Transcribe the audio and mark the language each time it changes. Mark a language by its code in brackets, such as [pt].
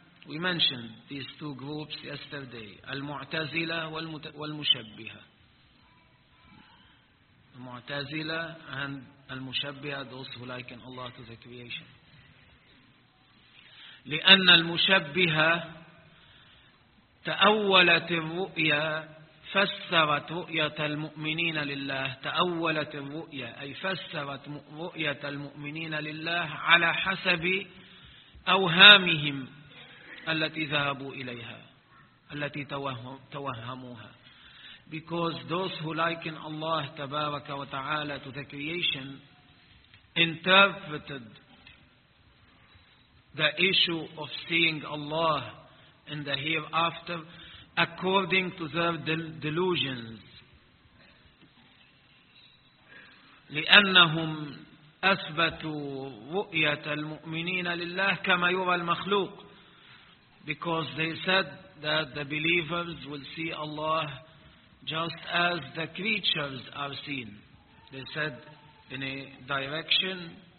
[en] We mentioned these two groups yesterday. [ar] المعتزلة والمشبهة. [en] المعتزلة and المشبهة, those who liken Allah to the creation. [ar] لأن المشبهة تأولت الرؤيا, فسرت رؤية المؤمنين لله, تأولت الرؤية أي فسرت رؤية المؤمنين لله على حسب أوهامهم التي ذهبوا إليها, التي توهموها. [en] Because those who liken Allah [ar] تبارك وتعالى [en] to the creation interpreted the issue of seeing Allah in the hereafter according to their delusions. [ar] لأنهم أثبتوا رؤية المؤمنين لله كما يرى المخلوق. [en] Because they said that the believers will see Allah just as the creatures are seen. They said in a direction.